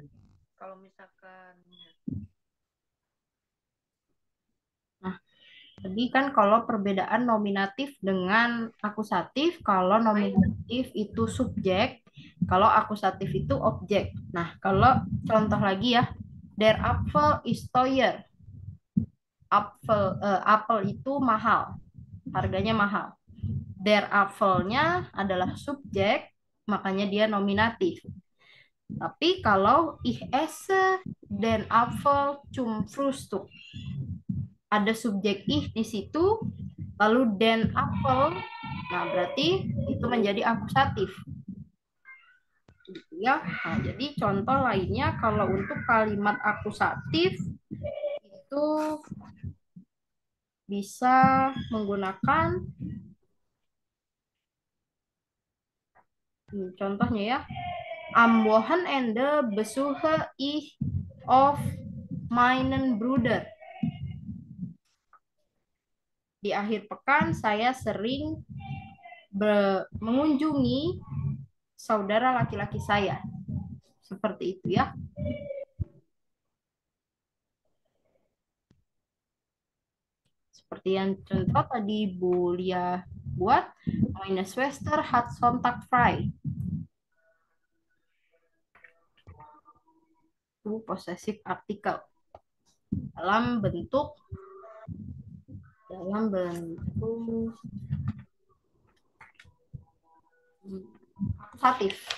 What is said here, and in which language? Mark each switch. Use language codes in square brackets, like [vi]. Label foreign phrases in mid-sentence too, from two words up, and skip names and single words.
[id] Kalau misalkan Jadi kan kalau perbedaan nominatif dengan akusatif, kalau nominatif itu subjek, kalau akusatif itu objek. Nah, kalau contoh lagi ya, [de] der Apfel ist teuer. [id] Apel itu mahal, harganya mahal. [de] Der Apfelnya [id] adalah subjek, makanya dia nominatif. Tapi kalau [de] ich esse den Apfel zum Frühstück, [id] ada subjek ih di situ, lalu [de] den Apfel, [id] nah berarti itu menjadi akusatif. Gitu ya. Nah, jadi contoh lainnya kalau untuk kalimat akusatif itu bisa menggunakan contohnya ya. [de] Am Wochenende besuche ich of meinen Bruder. [id] Di akhir pekan saya sering mengunjungi saudara laki-laki saya. Seperti itu ya. Seperti yang contoh tadi Bu Lia buat, [de] meine Schwester hat Sonntag frei. [id] Itu [en] possessive article. [id] dalam bentuk akusatif.